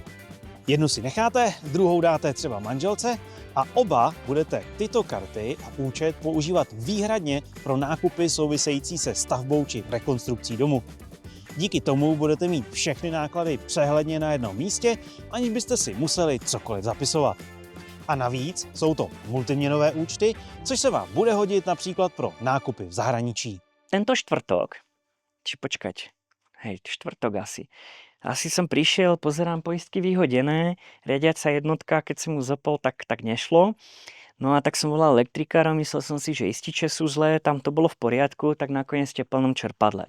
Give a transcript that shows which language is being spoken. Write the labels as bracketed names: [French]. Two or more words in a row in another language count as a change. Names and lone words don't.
[Czech] Jednu si necháte, druhou dáte třeba manželce a oba budete tyto karty a účet používat výhradně pro nákupy související se stavbou či rekonstrukcí domu. Díky tomu budete mít všechny náklady přehledně na jednom místě, aniž byste si museli cokoliv zapisovat. A navíc jsou to multiměnové účty, což se vám bude hodit například pro nákupy v zahraničí. [Slovak] Tento štvrtok, či počkať, štvrtok asi, Asi som prišiel, pozerám poistky vyhodené, riadiaca jednotka, keď som mu zapol, tak nešlo. No a tak som volal elektrikára, myslel som si, že ističe sú zlé, tam to bolo v poriadku, tak nakoniec v teplnom čerpadle.